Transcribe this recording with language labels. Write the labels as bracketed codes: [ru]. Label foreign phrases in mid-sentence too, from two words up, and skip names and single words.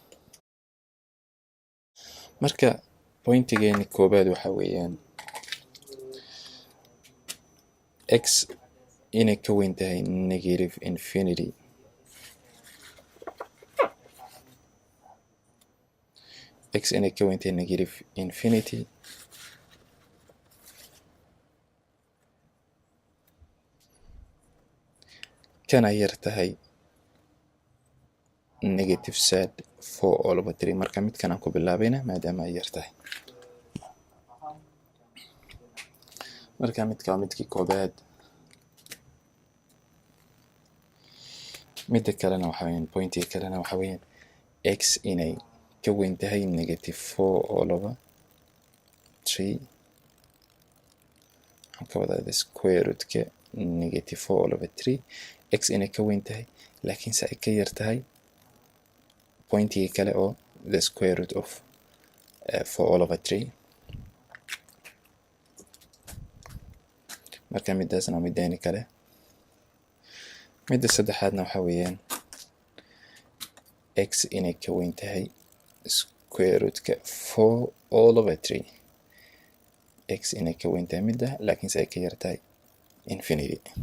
[so] marka pointigeeni koobaad waxaa weeyaan x inay ka weyn tahay [en] negative infinity. [so] x inay ka weyn tahay [en] negative infinity [so] kana yar tahay [en] negative sad [so] 4 [en] all over [so] 3. marka midkan aan ku bilaabayna maadaama ay yar tahay. marka midka waa midkii koobaad. midda kalena waxaa weeyaan pointiga kalena waxaa weeyaan x inay ka weyn tahay [en] negative 4 all over [so] 3. waxaan ka wadaa [en] the square root-ka negative 4 all over [so] 3. x inay ka weyn tahay laakiinse ay ka yar tahay pointiga kale oo [en] the square root of 4 all over [so] 3. marka midaasna waa midayni kale. midda saddexaadna waxaa weeyaan x inay ka weyn tahay [en] square rootka [so] 4/3. x inay ka weyn tahay midda laakiinse ay ka yar tahay infinity.